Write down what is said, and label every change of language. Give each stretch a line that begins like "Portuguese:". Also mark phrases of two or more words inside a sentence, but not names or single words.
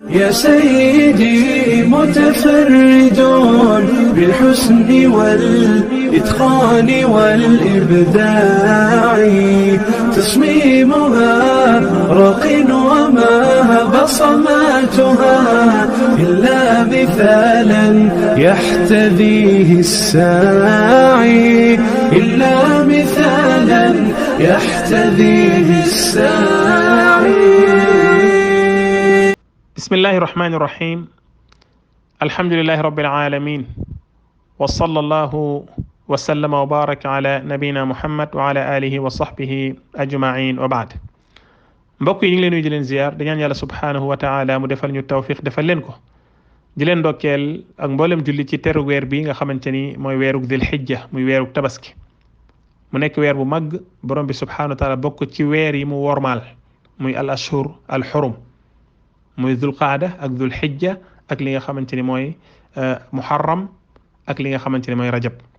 Arabic: يا سيدي متفرد بالحسن والإتقان والإبداع، تصميمها راق وما بصماتها إلا مثالا يحتذيه الساعي، إلا مثالا يحتذيه الساعي. بسم الله الرحمن الرحيم. الحمد لله رب العالمين، وصلى الله وسلم وبارك على نبينا محمد وعلى آله وصحبه أجمعين وبعد.
Wolof: mbokk yi ñu ngi leen nuyu di leen ziar di ñaan yàlla
Arabic: سبحانه وتعالى
Wolof: mu defal ñu tawfiq defal leen ko, di leen ndokkeel ak mboolem julli ci teru weer bi nga xamante ni mooy weerug
Arabic: ذي الحجة,
Wolof: muy weerug tabaski. mu nekk weer bu mag, borom bi
Arabic: سبحانه وتعالى
Wolof: bokk ci weer yi mu wormaal, muy
Arabic: الأشهر الحرم,
Wolof: muy
Arabic: ذو القعدة
Wolof: ak
Arabic: ذو الحجة
Wolof: ak li nga xamante ni mooy muharram ak li nga xamante ni mooy rajab.